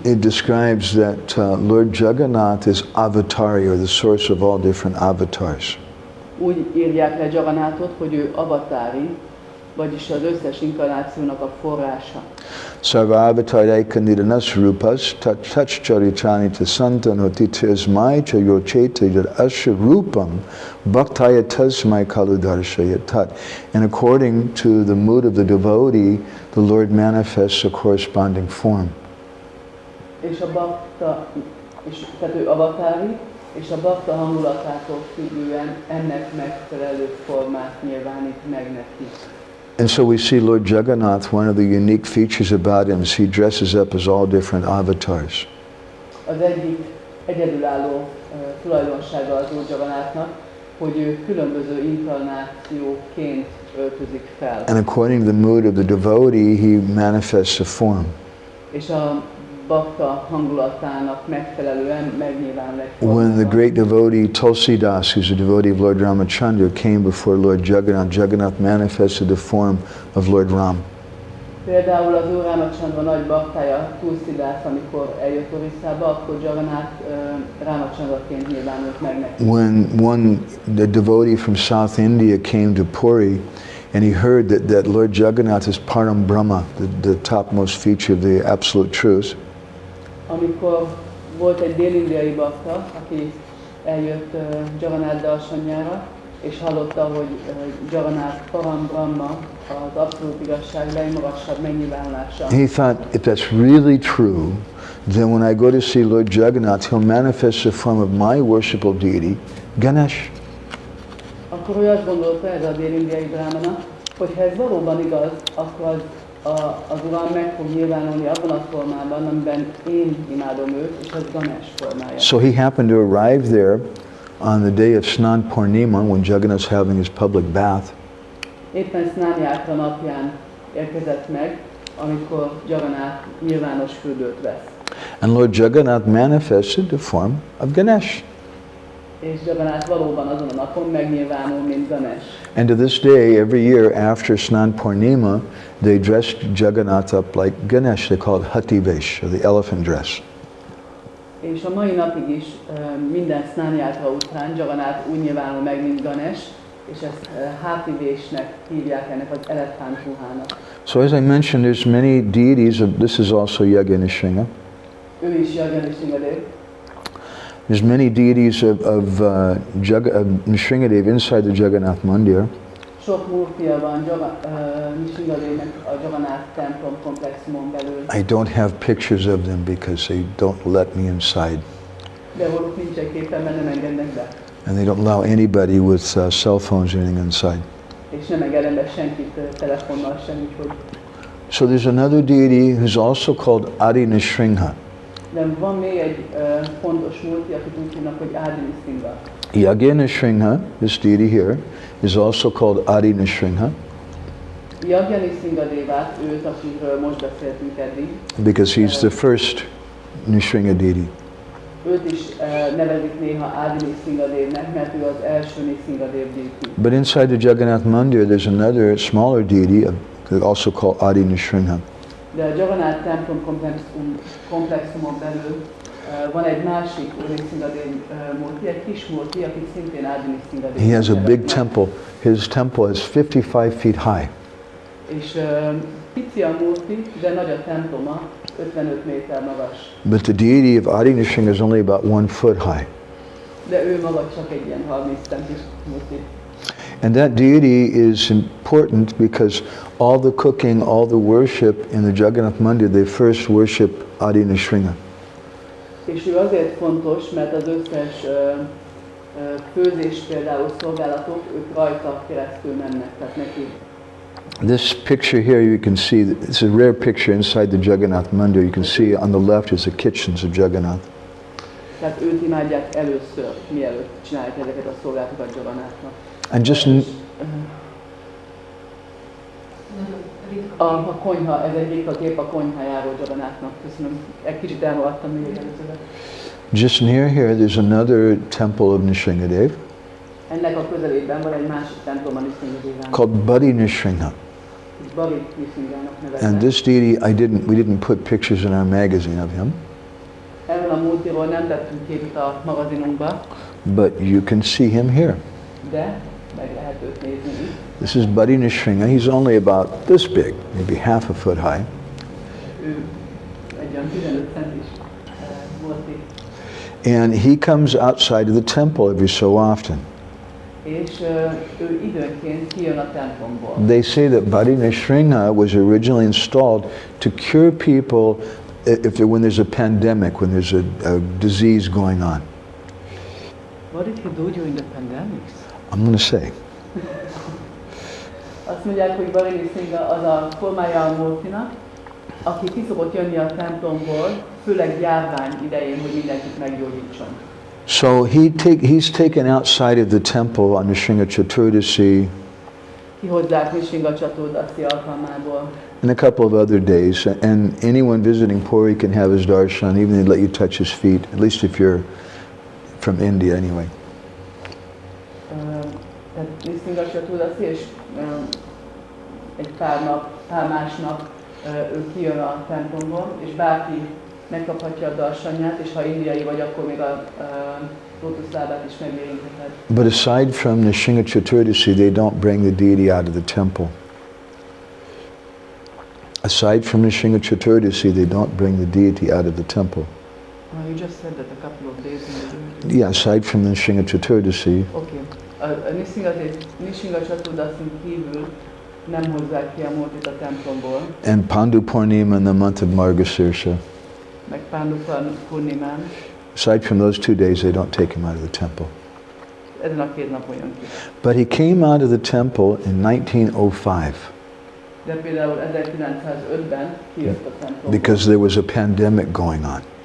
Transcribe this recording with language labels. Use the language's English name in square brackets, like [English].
[English] It describes that Lord Jagannath is avatari, or the source of all different avatars. [Hungarian] Úgy írják le Jagannathot, hogy ő avatári, vagyis az összes inkarnációnak a forrása. [Sanskrit] Sarva avatarai nidanas rupas touch charitrani tasantanoti tasmai chayocheta yad asha rupam bhaktaya tasmai kaludarshaya tat. [English] And according to the mood of the devotee, the Lord manifests a corresponding form. [Hungarian] És a bakta, tehát ő avatári, és a bakta hangulatától függően ennek megfelelő formát nyilvánít meg neki. [English] And so we see Lord Jagannath, one of the unique features about him is he dresses up as all different avatars. [Hungarian] Az egyik egyedülálló tulajdonsága az Úr Jagannathnak, hogy ő különböző inkarnációként öltözik fel. [English] And according to the mood of the devotee, he manifests a form. [Hungarian] És a bakta hangulatának megfelelően megnyilvánul egy [English] When the [Hungarian] formában. [English] great devotee Tulsidas, who's a devotee of Lord Ramachandra, came before Lord Jagannath, Jagannath manifested the form of Lord Ram. [Hungarian] Például az Úr Ramachandra nagy baktája Tulsidas, amikor eljött Odisszába, akkor Jagannath Ramachandraként nyilvánult meg neki. [English] When the devotee from South India came to Puri, and he heard that Lord Jagannath is Param Brahma, the topmost feature of the absolute truth. [Hungarian] Amikor volt egy dél-indiai bakta, aki eljött Jagannath darsanyára, és hallotta, hogy Jagannath Param Brahma, az abszolút igazság legmagasabb megnyilvánulása. [English] He thought, if that's really true, then when I go to see Lord Jagannath, he'll manifest the form of my worshipable deity, Ganesh. [Hungarian] Akkor ő azt gondolta, ez a dél-indiai brahmana, hogy ha ez valóban igaz, akkor az Uram meg fog nyilvánulni abban a formában, amiben én imádom őt, és az Ganesh formája. [English] So he happened to arrive there on the day of Snan Purnima, when Jagannath's having his public bath. [Hungarian] Éppen Snan Yatra napján érkezett meg, amikor Jagannath nyilvános fürdőt vesz. [English] And Lord Jagannath manifested the form of Ganesh. [Hungarian] És Jagannath valóban azon a napon megnyilvánul, mint Ganesh. [English] And to this day, every year after Snan Purnima, they dressed Jagannath up like Ganesh. They call it Hativesh, or the elephant dress. [Hungarian] És a mai napig is minden Snan Yatra után Jagannath úgy nyilvánul meg, mint Ganesh, és ezt Hativésnek hívják, ennek az elefántruhának. [English] So as I mentioned, there's many deities. This is also Yagya Nrsimha. [Hungarian] Ő is Nrsimhadev. [English] There's many deities of Nrsimhadev inside the Jagannath Mandir. [Hungarian] Sok murtia van Nrsimhadevnek a Jagannath templom komplexumon belül. [English] I don't have pictures of them because they don't let me inside. [Hungarian] De róluk nincsen képen, mert nem engednek be. [English] And they don't allow anybody with cell phones or anything inside. [Hungarian] És nem engednek be senkit telefonnal sem, úgyhogy. [English] So there's another deity who's also called Adi Nrsimha. [Hungarian] De van még egy fontos múlti, akit úgy hívnak, hogy Adi Nrsimha. [English] Yagya Nrsimha, this deity here, is also called Adi Nrsimha. [Hungarian] Yagya Nrsimhadevát, őt, akiről most beszéltünk eddig. [English] Because he's the first Nrsimha deity. [Hungarian] Őt is nevezik néha Adi Nrsimhadevnek, mert ő az első Nrsimhadev deity. [English] But inside the Jagannath Mandir, there's another smaller deity, also called Adi Nrsimha. [Hungarian] De a Jagannath templom komplexumon belül van egy másik Nrsimhadev múlti, egy kis múlti, akit szintén Adi Nrsimhadev. [English] He has a big temple. His temple is 55 feet high. [Hungarian] És pici a múlti, de nagy a temploma, 55 méter magas. [English] But the deity of Adi Nrsimha is only about 1 foot high. [Hungarian] De ő maga csak egy ilyen 30 centis múlti. [English] And that deity is important because all the cooking, all the worship in the Jagannath Mandir, they first worship Adi Nrsimha. [Hungarian] És ő azért fontos, mert az összes főzés például szolgálatok, ők rajta keresztül mennek, tehát neki [English] This picture here, you can see, it's a rare picture inside the Jagannath Mandir. You can see on the left is the kitchens of Jagannath. [Hungarian] Tehát őt imádják először, mielőtt csinálják ezeket a szolgálatokat Jagannathnak. [English] And just [Hungarian] A konyha, ez egy ritka kép a konyhájáról Jagannathnak. Köszönöm, egy kicsit elmaradtam még előzőre. [English] just near here, there's another temple of Nrsimhadev [Hungarian] Ennek a közelében van egy másik templom a Nrsimhadevának. [English] called Badi Nrsimha. [Hungarian] Bari Nrsimhának [English] And [Hungarian] nevezve. [English] this deity, we didn't put pictures in our magazine of him, [Hungarian] Erről a múltiról nem tettünk képet a magazinunkba, [English] but you can see him here. [Hungarian] de meg lehet őt nézni itt. [English] This is Badi Nrsimha. He's only about this big, maybe half a foot high. [Hungarian] Ő egy olyan 15 centis múlti. [English] And he comes outside of the temple every so often. [Hungarian] És ő időnként kijön a templomból. [English] They say that Badi Nrsimha was originally installed to cure people when there's a pandemic, when there's a disease going on. What did he do during the pandemic? I'm going to say. [Hungarian] Azt mondják, hogy Bari Nrsimha az a formája a múltinak, aki ki szokott jönni a templomból, főleg járvány idején, hogy mindenkit meggyógyítson. [English] So he's taken outside of the temple on Nrsimha Chaturdasi [Hungarian] Kihozzák Nrsimha Chaturdasi alkalmából. [English] and a couple of other days. And anyone visiting Puri can have his darshan, even they let you touch his feet, at least if you're from India anyway. [Hungarian] Tehát Nrsimha Chaturdasi, és egy pár másnap ő kijön a templomból, és bárki megkaphatja a darsanját, és ha indiai vagy, akkor még a lótuszlábát is megérintheted. [English] But aside from Nrsimha Chaturdasi, they don't bring the deity out of the temple. Aside from Nrsimha Chaturdasi, they don't bring the deity out of the temple. You just said that a couple of days in the Yeah, aside from Nrsimha Chaturdasi, Okay. [Hungarian] A Nrsimha Chaturdasi kívül nem hozzák ki a múltit a templomból, [English] and Pandu Purnima in the month of Margasirsha. [Hungarian] meg Pandu Purnimán. [English] Aside from those 2 days, they don't take him out of the temple. [Hungarian] Ezen a 2 napon jön ki. [English] But he came out of the temple in 1905 [Hungarian] De például 1905-ben kijött a templomból, [English] because there was a pandemic going on.